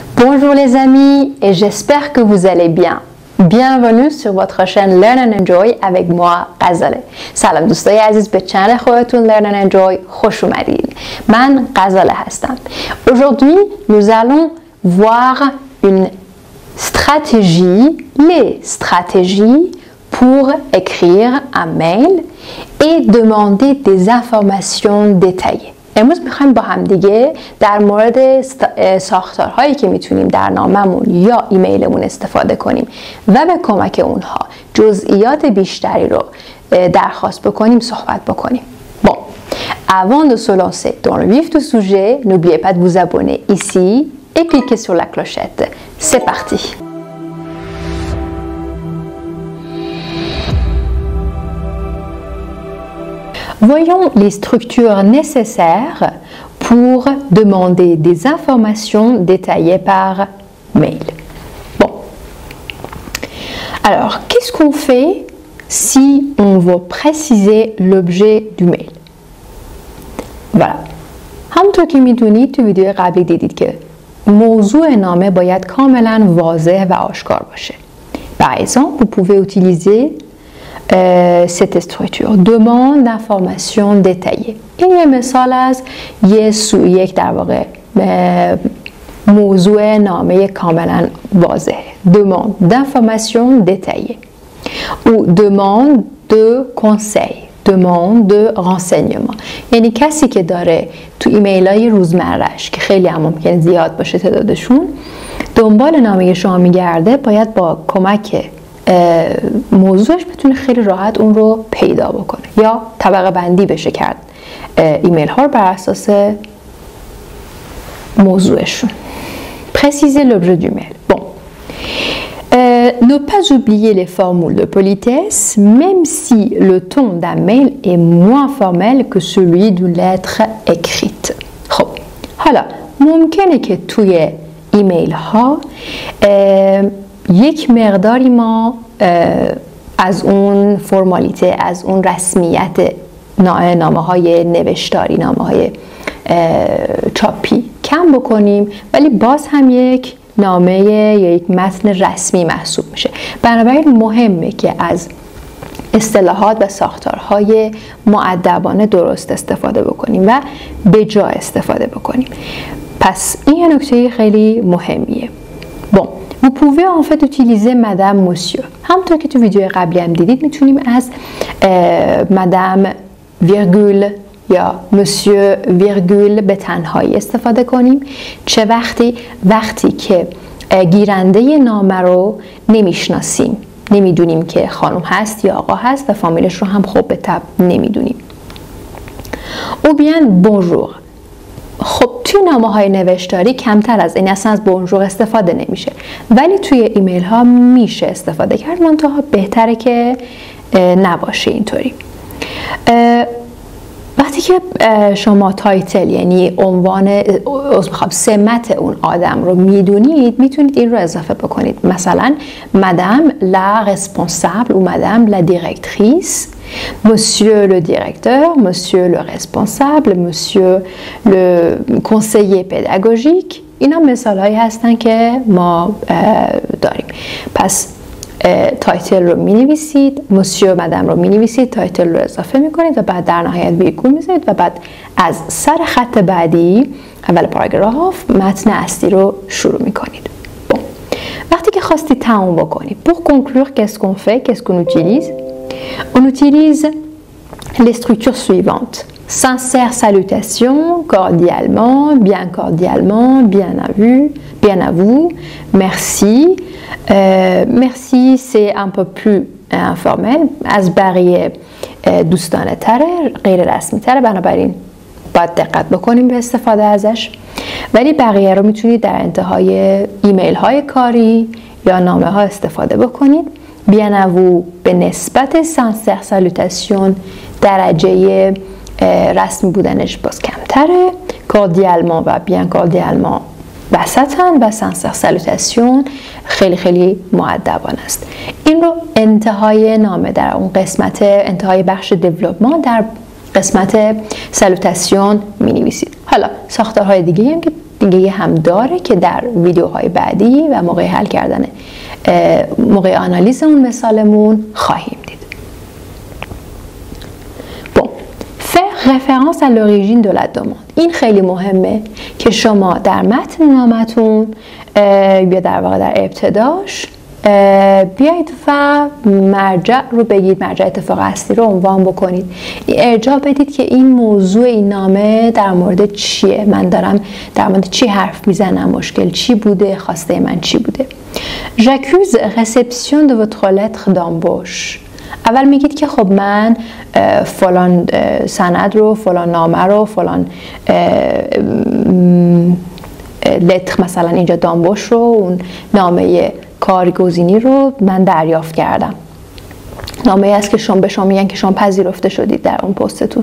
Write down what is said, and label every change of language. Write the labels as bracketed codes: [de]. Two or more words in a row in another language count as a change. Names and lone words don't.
[fr] Bonjour les amis et j'espère que vous allez bien. Bienvenue sur votre chaîne Learn and Enjoy avec moi غزاله. [fa] سلام دوستای عزیز به چنل خودتون Learn and Enjoy خوش اومدید. من غزاله هستم. [fr] Aujourd'hui, nous allons voir une stratégie, les stratégies pour écrire un mail et demander des informations détaillées. [fa] امروز میخوایم با هم دیگه در مورد ساختارهایی که میتونیم در ناممون یا ایمیلمون استفاده کنیم و به کمک اونها جزئیات بیشتری رو درخواست بکنیم صحبت بکنیم. [fr] Bon, avant de se lancer dans le vif du sujet, n'oubliez pas de vous abonner ici et cliquez sur la clochette. C'est parti! Voyons les structures nécessaires pour demander des informations détaillées par mail. Bon. Alors, qu'est-ce qu'on fait si on veut préciser l'objet du mail? Voilà. [fa] همونطور که میدونید تو ویدیو قبلی دیدید که موضوع نامه باید کاملا واضح و آشکار باشه. [fr] Par exemple, vous pouvez utiliser cette structure demande d'informations détaillées. [fa] این یه مثال از یک در واقع موضوع نامه کاملا واضح. [fr] demande d'informations détaillées ou demande de conseil, demande de renseignement. [fa] یعنی کسی که داره تو ایمیل های روزمره‌اش که خیلی هم ممکن زیاد باشه تعدادشون دنبال نامه شما میگرده باید با کمک موضوعش بتونه خیلی راحت اون رو پیدا بکنه یا طبقه بندی بشه کرد ایمیل ها رو بر اساس موضوعشون. [fr] Préciser l'objet du mail. Bon. Ne pas oublier les formules de politesse même si le ton d'un mail est moins formel que celui d'une lettre écrite. [fa] خب حالا ممکنه که توی ایمیل ها یک مقداری ما از اون فرمالیته، از اون رسمیت نامه های نوشتاری، نامه های چاپی کم بکنیم ولی باز هم یک نامه یا یک متن رسمی محسوب میشه. بنابراین مهمه که از اصطلاحات و ساختارهای مؤدبانه درست استفاده بکنیم و به جا استفاده بکنیم. پس این یه نکته خیلی مهمیه. Bon. [fr] Vous pouvez en fait utiliser madame, monsieur. [fa] همونطور که تو ویدیو قبلی هم دیدید میتونیم از مدام ویرگول یا مسیو ویرگول به تنهایی استفاده کنیم. چه وقتی که گیرنده نامه رو نمیشناسیم، نمیدونیم که خانم هست یا آقا هست و فامیلش رو هم خوب به تب نمیدونیم. [fr] ou bien bonjour. [fa] خب توی نامه های نوشتاری کمتر از این اصلا از بونژور استفاده نمیشه ولی توی ایمیل ها میشه استفاده کرد منتها بهتره که نباشه اینطوری. وقتی که شما تایتل یعنی عنوان سمت اون آدم رو میدونید میتونید این رو اضافه بکنید. [fr] مثلا madame la responsable ou madame la directrice, monsieur le directeur, monsieur le responsable, monsieur le conseiller pédagogique. [fa] اینا مثال هایی هستن که ما داریم. پس تایتل رو می نویسید، [fr] monsieur madame [fa] رو می نویسید، تایتل رو اضافه می کنید و بعد در نهایت ویرگول می زنید و بعد از سر خط بعدی اول پاراگراف متن اصلی رو شروع می کنید. [fr] Bon. [fa] وقتی که خواستید تموم بکنید [fr] pour conclure qu'est-ce qu'on fait, qu'est-ce qu'on utilise? On utilise les structures suivantes. Sincère salutation, cordialement, bien à vous, merci. Merci c'est un peu plus informel. [fa] از بقیه دوستانه تره، غیر رسمی تره، بنابراین باید دقت بکنیم به استفاده ازش. ولی بقیه رو میتونید در انتهای ایمیل های کاری یا نامه ها استفاده بکنید. [fr] bien à vous [fa] به نسبت [fr] sincère salutation [fa] درجه رسمی بودنش باز کمتره. cordialement و [fr] bien cordialement [fa] وسطن و [fr] sincère salutation [fa] خیلی خیلی مؤدبانه است. این رو انتهای نامه در اون قسمت انتهای بخش دیولپمان در قسمت سالوتاسیون می نویسید. حالا ساختارهای دیگه هم که دیگه هم داره که در ویدیوهای بعدی و موقع حل کردن موقع آنالیز اون مثالمون خواهیم دید. [fr] référence à l'origine de la demande. [fa] این خیلی مهمه که شما در متن نامتون یا در واقع در ابتداش بیایید و مرجع رو بگید، مرجع اتفاق اصلی رو عنوان بکنید، ارجاع بدید که این موضوع این نامه در مورد چیه، من دارم در مورد چی حرف میزنم، مشکل چی بوده، خواسته من چی بوده. [fr] J'accuse réception de votre lettre d'embauche. [fa] اول میگید که خب من فلان سند رو، فلان نامه رو، فلان لتر مثلا اینجا دامبوش رو، اون نامه کارگزینی رو من دریافت کردم. نامه است که شما به شما میگن که شما پذیرفته شدید در اون پستتون.